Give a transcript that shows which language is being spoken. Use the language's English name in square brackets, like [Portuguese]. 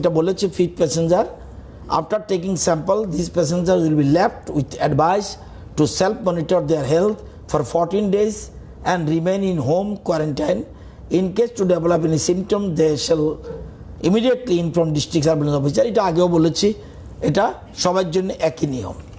[English] ওইটা বলেছে 5th passenger, after taking sample this passenger will be left with advice to self-monitor their health for 14 days and remain in home quarantine. In case to develop any symptom, they shall immediately inform district surveillance officer. [Bangla] এটা আগেও বলেছি, এটা সবার জন্য একই নিয়ম।